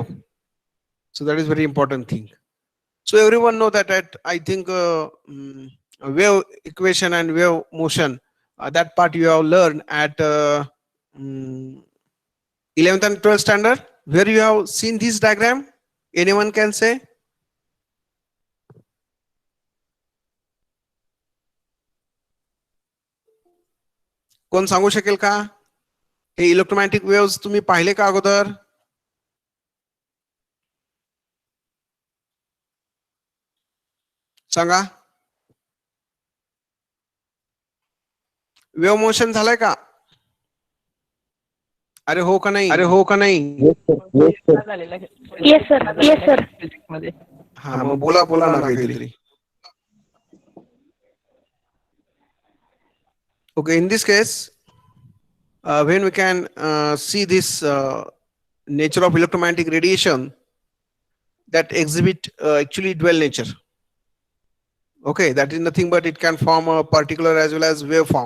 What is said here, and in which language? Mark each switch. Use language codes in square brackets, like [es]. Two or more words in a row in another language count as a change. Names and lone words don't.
[en] So that is very important thing. So everyone know that at I think wave equation and wave motion, that part you have learned at 11th and 12th standard, where you have seen this diagram. Anyone can say? [mr] कोण सांगू शकेल का? हे [en] electromagnetic waves [mr] तुम्ही पाहिले का अगोदर? सांगा. [en] wave motion [mr] झालाय का? अरे हो का नाही? अरे हो का नाही? [en] Yes, sir. Yes, sir. [mr] हा मग बोला बोला ना काहीतरी. [en] Okay, in this case, when we can see this nature of electromagnetic radiation, that exhibit actually dual nature. Okay, that is nothing but it can form a particular as well as waveform.